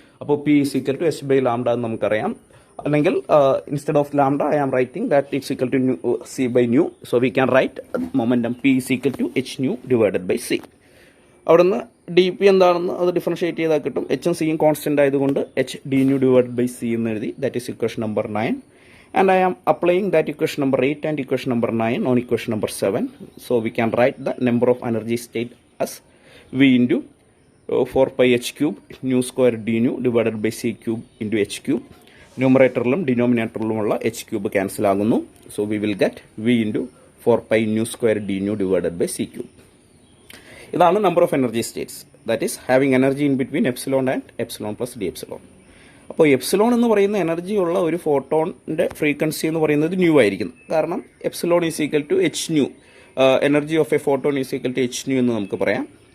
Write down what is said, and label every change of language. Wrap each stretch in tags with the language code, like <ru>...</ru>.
<ml>അപ്പോൾ P = h/λ എന്ന് നമുക്കറിയാം. അല്ലെങ്കിൽ</ml> <en>Instead of lambda I am writing that it's equal to c/nu. So we can write momentum P = hν divided by c.</en> <ml>അവിടുന്ന് D P എന്താണെന്ന് അത് differentiate ചെയ്താൽ കിട്ടും. എച്ചും സിയും കോൺസ്റ്റന്റ് ആയതുകൊണ്ട് h dν divided by c എന്ന് എഴുതി.</ml> <en>That is equation number 9. And I am applying that equation number 8 and equation number 9 on equation number 7. So we can write the number of energy state as V into 4πh³ nu² dν divided by c cube into h³.</en> <ml>ന്യൂമറേറ്ററിലും ഡിനോമിനേറ്ററിലുമുള്ള h³ cancel ആകുന്നു.</ml> <en>So we will get V into 4π nu² dν divided by c cube.</en> <ml>ഇതാണ് number of energy States.</ml> <en>That is having energy in between epsilon and epsilon plus d epsilon.</en> <ml>അപ്പോൾ epsilon എന്ന് പറയുന്ന energy ഉള്ള ഒരു ഫോട്ടോണിൻ്റെ frequency എന്ന് പറയുന്നത് new ആയിരിക്കും.</ml> <en>കാരണം epsilon is equal to h nu, energy of a photon is equal to h nu</en> <ml>എന്ന് നമുക്ക് പറയാം.</ml>